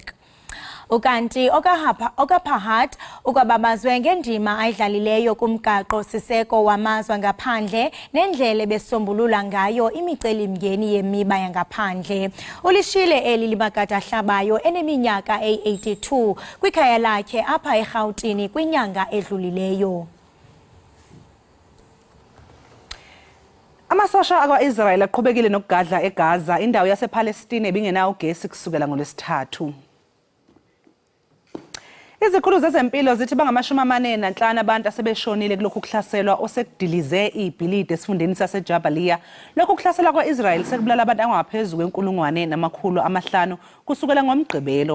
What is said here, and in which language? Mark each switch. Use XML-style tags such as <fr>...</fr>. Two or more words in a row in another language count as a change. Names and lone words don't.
<xh>Ukanti okaPahat ukwababazwe ngendima ayidlalileyo kumgaqo siseko wamazwe ngaphandle nendlela besombulula ngayo imicelimngeni yemiba yangaphandle. Ulishile eli libakade hlabayo eneminyaka e82 kwikhaya lakhe apha eRhawutini kwinyanga edlulileyo.</xh> <zu>Amasosha akwa-Israel aqhubekile nokugadla eGaza, indawo yasePalestine ebingenawo ugesi kusukela ngoLwesithathu. Izikhulu zezempilo zithi bangama-45 abantu asebeshonile kulokhu kuhlaselwa osekudilize ibhilidi esifundeni saseJabalia. Lokhu kuhlaselwa kwa-Israel sekubulala abantu angaphezu kwe1,500 kusukela ngoMgqibelo.</zu>